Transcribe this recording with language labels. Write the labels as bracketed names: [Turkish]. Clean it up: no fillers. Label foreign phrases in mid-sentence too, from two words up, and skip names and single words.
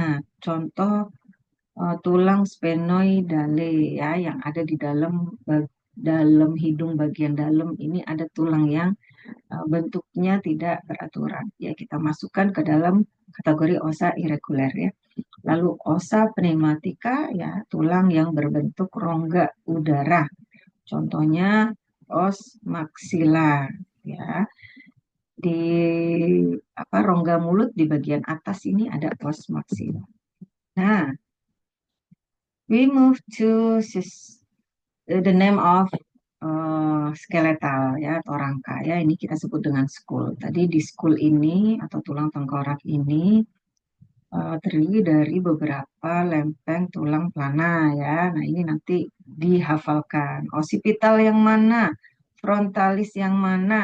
[Indonesian] Contoh tulang sphenoidale ya, yang ada di dalam hidung bagian dalam ini ada tulang yang bentuknya tidak beraturan. Ya, kita masukkan ke dalam kategori [Latin] osa irreguler [Indonesian] ya. Lalu [Latin] osa pneumatika [Indonesian] ya, tulang yang berbentuk rongga udara. Contohnya [Latin] os maxilar [Indonesian] ya. Di rongga mulut di bagian atas ini ada [Latin] os maxilar. [Indonesian] Nah, [English] we move to the name of skeletal [Indonesian] ya atau rangka ya, ini kita sebut dengan skull. Tadi di skull ini atau tulang tengkorak ini terdiri dari beberapa lempeng tulang plana ya. Nah, ini nanti dihafalkan. Occipital yang mana? Frontalis yang mana?